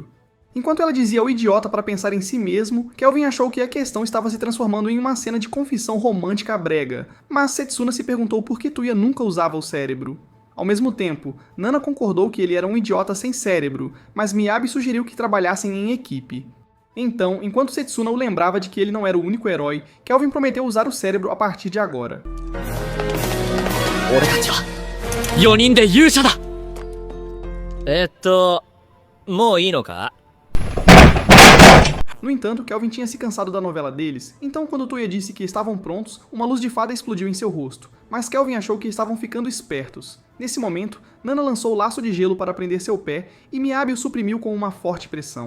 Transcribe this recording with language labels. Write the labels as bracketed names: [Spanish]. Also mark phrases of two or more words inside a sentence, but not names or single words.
[Portuguese] Enquanto ela dizia ao idiota para pensar em si mesmo, Kelvin achou que a questão estava se transformando em uma cena de confissão romântica brega, mas Setsuna se perguntou por que Tuya nunca usava o cérebro. Ao mesmo tempo, Nana concordou que ele era um idiota sem cérebro, mas Miyabi sugeriu que trabalhassem em equipe. Então, enquanto Setsuna o lembrava de que ele não era o único herói, Kelvin prometeu usar o cérebro a partir de agora. [Japanese] 俺たちは4人で勇者だ。もういいのか? [Portuguese] No entanto, Kelvin tinha se cansado da novela deles, então quando Tuya disse que estavam prontos, uma luz de fada explodiu em seu rosto, mas Kelvin achou que estavam ficando espertos. Nesse momento, Nana lançou o laço de gelo para prender seu pé e Miyabi o suprimiu com uma forte pressão.